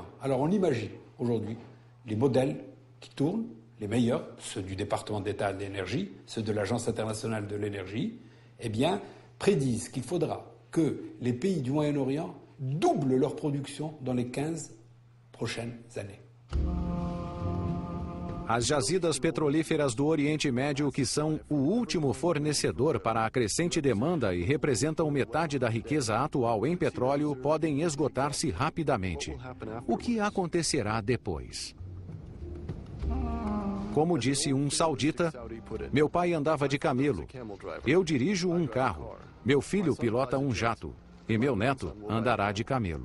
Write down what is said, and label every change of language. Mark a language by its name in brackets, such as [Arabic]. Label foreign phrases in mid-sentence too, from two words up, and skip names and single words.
[French] Alors on imagine aujourd'hui les modèles qui tournent, les meilleurs, ceux du département d'État de l'énergie, ceux de l'Agence internationale de l'énergie, eh bien, prédisent qu'il faudra que les pays du Moyen-Orient doublent leur production dans les 15 prochaines années. [Portuguese] As jazidas petrolíferas do Oriente Médio, que são o último fornecedor para a crescente demanda e representam metade da riqueza atual em petróleo, podem esgotar-se rapidamente. O que acontecerá depois? Como disse um saudita, meu pai andava de camelo, eu dirijo um carro, meu filho pilota um jato e meu neto andará de camelo.